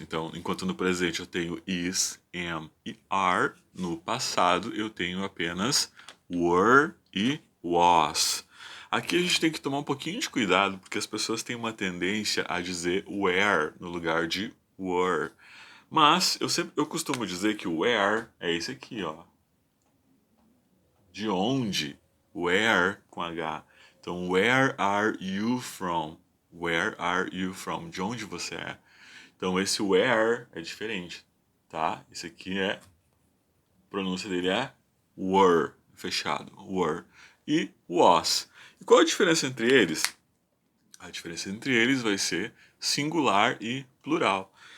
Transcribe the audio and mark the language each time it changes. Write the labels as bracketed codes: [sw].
[pt] Então, enquanto no presente eu tenho is, am e are, no passado eu tenho apenas were e was. Aqui a gente tem que tomar um pouquinho de cuidado, porque as pessoas têm uma tendência a dizer where no lugar de were. Mas eu costumo dizer que o where é esse aqui, ó. De onde? Where com H. [en] Então, where are you from? Where are you from? [pt] De onde você é? Então, esse where é diferente, tá? Esse aqui a pronúncia dele é were, fechado, were, e was. E qual a diferença entre eles? A diferença entre eles vai ser singular e plural.